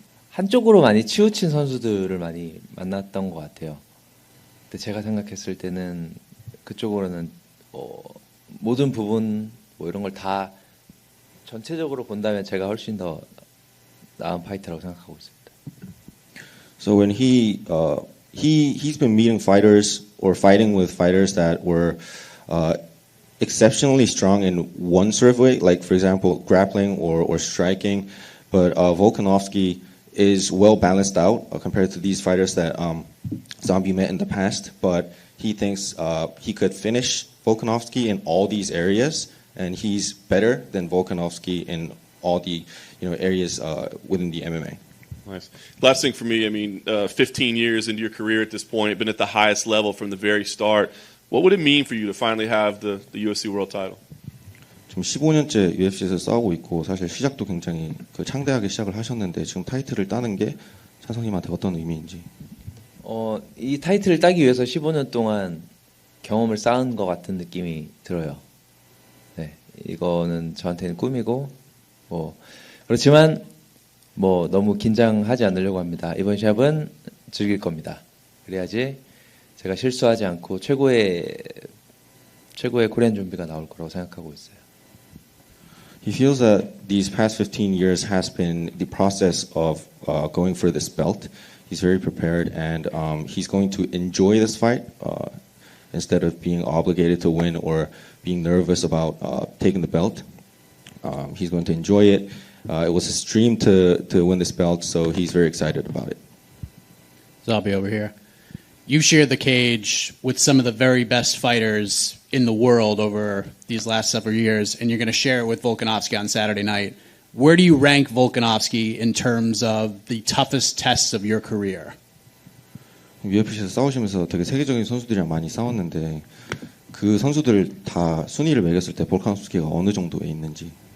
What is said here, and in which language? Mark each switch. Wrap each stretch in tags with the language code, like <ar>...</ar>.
<ko>한쪽으로 많이 치우친 선수들을 많이 만났던 것 같아요. 근데 제가 생각했을 때는 그쪽으로는 모든 부분 뭐 이런 걸 다 전체적으로 본다면 제가 훨씬 더 나은 파이터라고 생각하고 있습니다.</ko> <en>So when he's been meeting fighters or fighting with fighters that were exceptionally strong in one sort of way, like for example grappling or striking, but Volkanovski is well balanced out compared to these fighters that Zombie met in the past. But he thinks he could finish Volkanovski in all these areas, and he's better than Volkanovski in all the areas within the MMA. Nice. Last thing for me, I mean, 15 years into your career at this point, been at the highest level from the very start. What would it mean for you to finally have the UFC World Title?</en> <ko>지금 15년째 UFC에서 싸우고 있고 사실 시작도 굉장히 창대하게 시작을 하셨는데 지금 타이틀을 따는 게 찬성님한테 어떤 의미인지. 이 타이틀을 따기 위해서 15년 동안 경험을 쌓은 것 같은 느낌이 들어요. 네, 이거는 저한테는 꿈이고 그렇지만 너무 긴장하지 않으려고 합니다. 이번 시합은 즐길 겁니다. 그래야지 제가 실수하지 않고 최고의 코리안 좀비가 나올 거라고 생각하고 있어요.</ko> <en>He feels that these past 15 years has been the process of going for this belt. He's very prepared and he's going to enjoy this fight instead of being obligated to win or being nervous about taking the belt. He's going to enjoy it. It was his dream to win this belt, so he's very excited about it. Zombie over here. You've shared the cage with some of the very best fighters in the world over these last several years, and you're going to share it with Volkanovski on Saturday night. Where do you rank Volkanovski in terms of the toughest tests of your career?</en> <ko>UFC에서 싸우시면서 되게 세계적인 선수들이랑 많이 싸웠는데 그 선수들 다 순위를 매겼을 때 볼카nov스키가 어느 정도에 있는지.</ko>